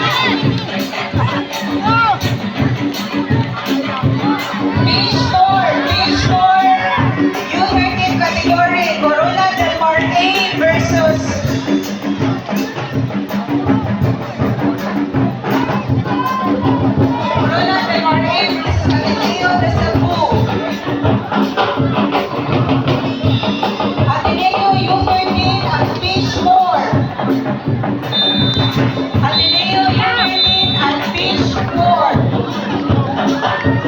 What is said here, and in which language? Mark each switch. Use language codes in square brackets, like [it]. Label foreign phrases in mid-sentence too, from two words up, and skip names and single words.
[en] Beach 4, U13 category, Corona del Mar A versus Corona del Mar A versus Ateneo de Cebu. Ateneo U13 at Beach 4. Ateneo U13 at Beach 4.